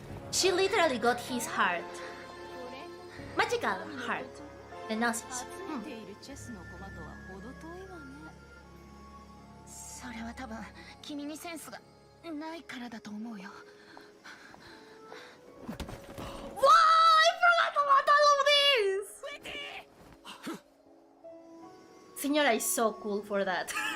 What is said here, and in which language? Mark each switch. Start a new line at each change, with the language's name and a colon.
English: She literally got his heart. Magical heart. The Nazis.
Japanese: ているチェスの駒とは程遠いわね。それは多分君にセンスがないからだと思うよ。
English: Wow, I forgot about all of this! Señora is so cool for that.